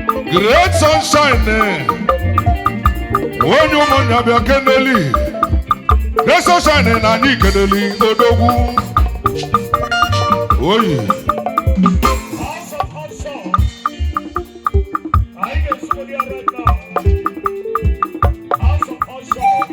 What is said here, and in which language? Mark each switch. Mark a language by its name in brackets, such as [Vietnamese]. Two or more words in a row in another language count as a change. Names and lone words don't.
[Igbo] Great Sunshine, eh. Onye ụmụnna bịa keneli. Great Sunshine na anyị keneli odogwu. Oyi. Anyị ga-esu ya [English] right now. [Igbo] House of Usher.